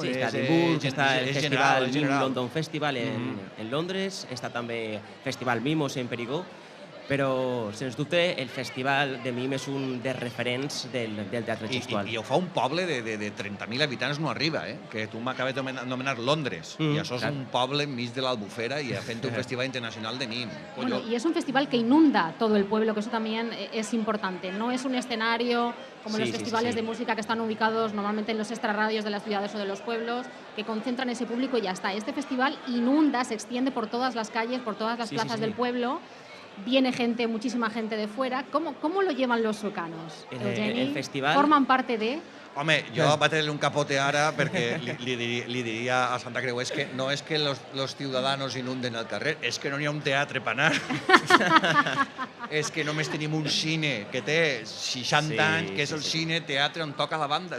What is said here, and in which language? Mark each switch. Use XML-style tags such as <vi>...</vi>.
<ca>Sí, està Edimburg, està el festival MIM London Festival en Londres, està també Festival Mimos en Perigó, però, sens dubte, el festival de MIM és un dels referents del teatre gestual. I ho fa un poble de 30.000 habitants, no arriba, que tu m'acabes d'anomenar Londres, i això és un poble enmig de l'Albufera i fent un festival internacional de MIM.</ca> <es>Bueno, y es un festival que inunda todo el pueblo, que eso también es importante. No es un escenario como los festivales de música que están ubicados normalmente en los extrarradios de las ciudades o de los pueblos, que concentran ese público y ya está. Este festival inunda, se extiende por todas las calles, por todas las plazas del pueblo. Viene gente, muchísima gente de fuera. ¿Cómo lo llevan los suecanos? El festival... ¿Forman parte de...?</es> <ca>Home, jo va tenir un capote ara perquè li diria a Santa Creu que no és que</ca> <es>los ciudadanos inunden</es> <ca>el carrer, és que no n'hi ha un teatre per anar. És que només tenim un cine que té 60 anys, que és el cine teatre on toca la banda.</ca>